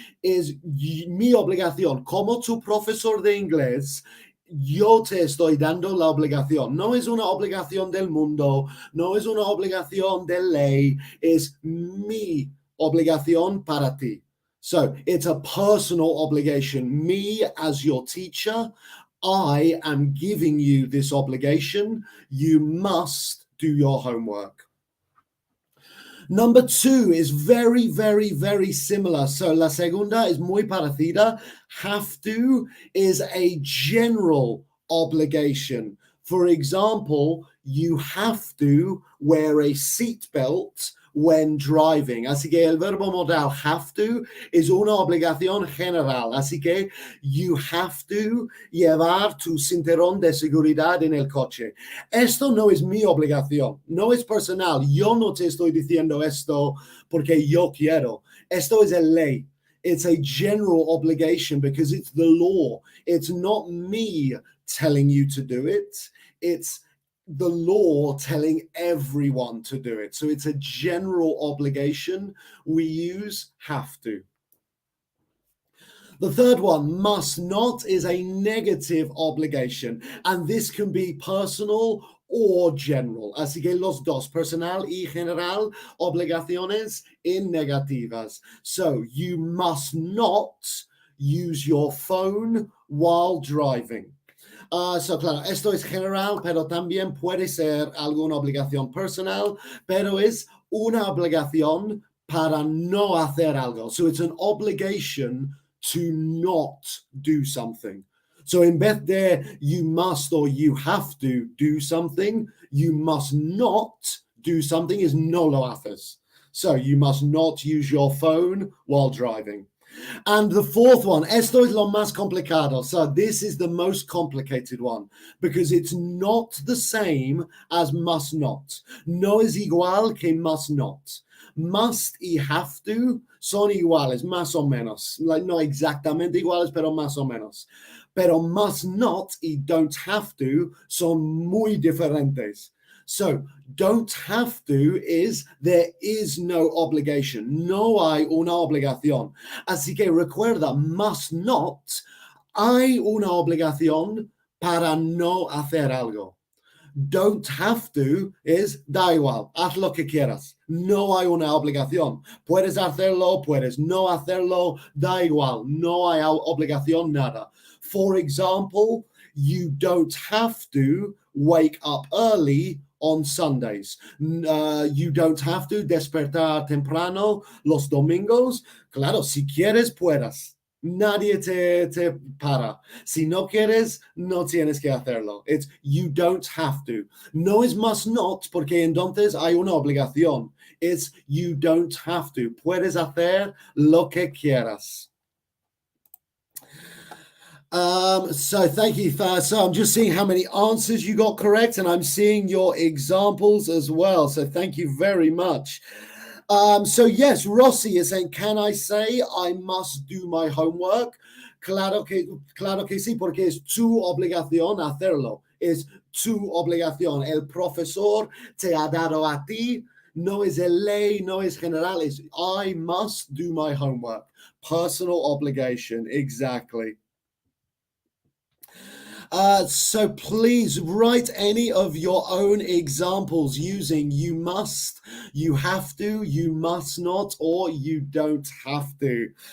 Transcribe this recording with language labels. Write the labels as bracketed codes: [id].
[es] Es mi obligación. Como tu profesor de inglés, yo te estoy dando la obligación. No es una obligación del mundo, no es una obligación de ley, es mi obligación para ti. [en] So it's a personal obligation. Me as your teacher, I am giving you this obligation. You must do your homework. Number 2 is very, very, very similar. [es] So la segunda is muy parecida. [en] Have to is a general obligation. For example, you have to wear a seatbelt when driving. [es] Así que el verbo modal have to es una obligación general. Así que [en] you have to [es] llevar tu cinturón de seguridad en el coche. Esto no es mi obligación, no es personal. Yo no te estoy diciendo esto porque yo quiero. Esto es la ley. [en] It's a general obligation because it's the law. It's not me telling you to do it. It's the law telling everyone to do it. So it's a general obligation. We use have to. The third one, must not, is a negative obligation. And this can be personal or general. [es] Así que los dos, personal y general, obligaciones in negativas. [en] So you must not use your phone while driving. [es] So claro, esto es general, pero también puede ser alguna obligación personal, pero es una obligación para no hacer algo. [en] So it's an obligation to not do something. So [es] in vez de [en] you must or you have to do something, you must not do something is [es] no lo haces. [en] So you must not use your phone while driving. And the fourth one, [es] esto es lo más complicado. [en] So this is the most complicated one because it's not the same as must not. [es] No es igual que must not. Must y have to son iguales, más o menos. Like, no exactamente iguales, pero más o menos. Pero must not y don't have to son muy diferentes. [en] So don't have to is there is no obligation. [es] No hay una obligación. Así que recuerda, must not, hay una obligación para no hacer algo. Don't have to is da igual, haz lo que quieras. No hay una obligación. Puedes hacerlo, puedes no hacerlo, da igual. No hay obligación, nada. [en] For example, you don't have to wake up early on Sundays. You don't have to [es] despertar temprano los domingos. Claro, si quieres, puedas. Nadie te para. Si no quieres, no tienes que hacerlo. [en] It's you don't have to. [es] No es must not, porque entonces hay una obligación. [en] It's you don't have to. [es] Puedes hacer lo que quieras. [en] So thank you. So I'm just seeing how many answers you got correct, and I'm seeing your examples as well. So thank you very much. So yes, Rossi is saying, can I say I must do my homework? [es] Claro que sí, porque es tu obligación hacerlo. Es tu obligación. El profesor te ha dado a ti. No es a ley, no es general. [en] It's I must do my homework. Personal obligation. Exactly. So please write any of your own examples using you must, you have to, you must not, or you don't have to.